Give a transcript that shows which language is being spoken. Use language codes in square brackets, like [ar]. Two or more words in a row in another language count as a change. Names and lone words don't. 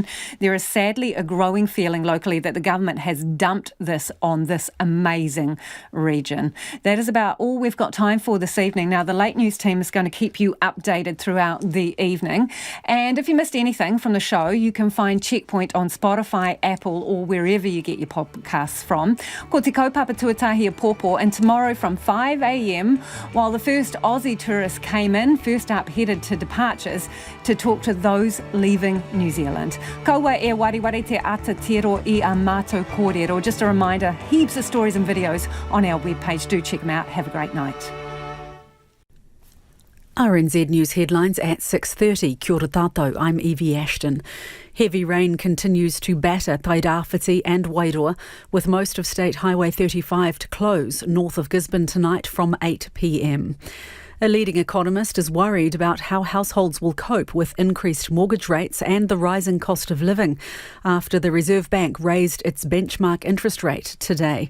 [en] There is sadly a growing feeling locally that the government has dumped this on this amazing region. That is about all we've got time for this evening. Now, the late news team is going to keep you updated throughout the evening. And if you missed anything from the show, you can find Checkpoint on Spotify, Apple or wherever you get your podcasts from. [mi] Ko te kaupapa tuatahi a Pōpō, [en] and tomorrow from 5 a.m, while the first Aussie tourists came in, first up headed to departures to talk to those leaving New Zealand. [mi] Kaua e wariwari te atatiro I a mātou kōrero. [en] Just a reminder, heaps of stories and videos on our webpage. Do check them out. Have a great night. RNZ News headlines at 6:30. [mi] Kia ora tātou, [en] I'm Evie Ashton. Heavy rain continues to batter Tairāwhiti and Wairua, with most of State Highway 35 to close north of Gisborne tonight from 8 p.m. A leading economist is worried about how households will cope with increased mortgage rates and the rising cost of living after the Reserve Bank raised its benchmark interest rate today.